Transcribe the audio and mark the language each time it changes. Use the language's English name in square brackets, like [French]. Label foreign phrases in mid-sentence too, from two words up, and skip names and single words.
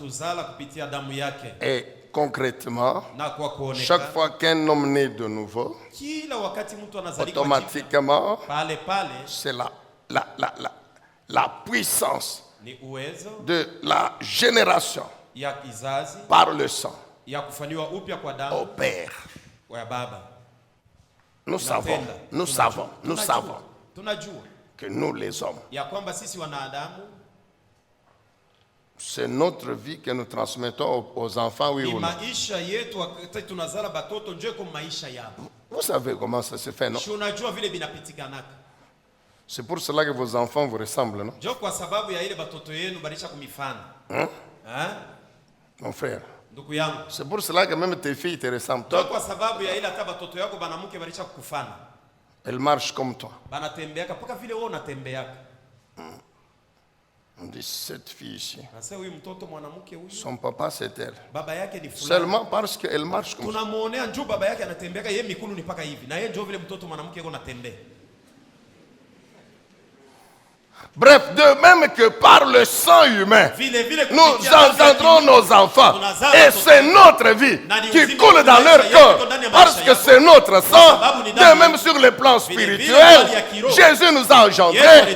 [French] Et concrètement, chaque fois qu'un homme naît de nouveau, automatiquement, c'est la puissance de la génération par le sang opère. Nous savons [Swahili] Tunajua [French] que nous les hommes, [Swahili] ya kwamba sisi wanadamu [French] c'est notre vie que nous transmettons aux enfants, oui ou non? [Swahili] maisha yetu wakati tunazala batoto ndio kwa maisha yao. [French] Vous savez comment ça se fait, non? [Swahili] Unajua vile binapitikanaka. [French] C'est pour cela que vos enfants vous ressemblent, non? [Swahili] Ndio kwa sababu ya ile batoto yenu balisha kumifana. [French] Mon frère. [Swahili] Ndugu yangu. [French] C'est pour cela que même tes filles te ressemblent. [Swahili] Ndio kwa sababu ya ile hata batoto yako banamuke balisha kukufana. [French] Elles marchent comme toi. [Swahili] Banatembeaka paka vile wewe unatembeaka. [French] On dit cette fille ici. [Swahili] Sasa huyu mtoto mwanamke huyu. [French] Son papa c'est elle. [Swahili] Baba yake ni fulani. [French] Seulement parce qu'elle marche comme ça. [Swahili] Tunamuonea njoo baba yake anatembeaka yeye mikulu ni paka hivi. Na yeye njoo vile mtoto mwanamke yuko anatembea. [French] Bref, de même que par le sang humain, nous engendrons nos enfants. Et c'est notre vie qui coule dans leur cœur. Parce que c'est notre sang. De même sur le plan spirituel, Jésus nous a engendrés.